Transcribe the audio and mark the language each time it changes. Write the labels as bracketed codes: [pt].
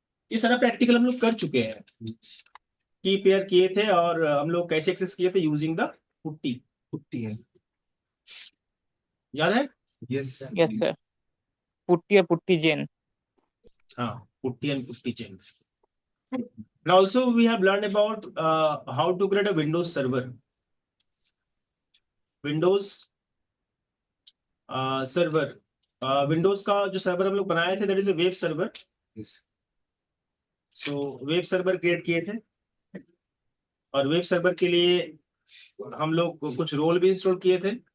[hi] ये सारा प्रैक्टिकल हम लोग कर चुके हैं। की पेयर किए थे, और हम लोग कैसे एक्सेस किए थे, यूजिंग द पुट्टी है, याद है? [en] yes [hi] यस सर, पुट्टी और पुट्टी जेन। हाँ, putty and putty chain. [en] Now also we have learned about how to create a Windows server. [hi] Windows server, Windows का जो सर्वर हम लोग बनाए थे, [en] That is a web server. [hi] So web server create किए थे, और वेब सर्वर के लिए हम लोग कुछ रोल भी इंस्टॉल किए थे।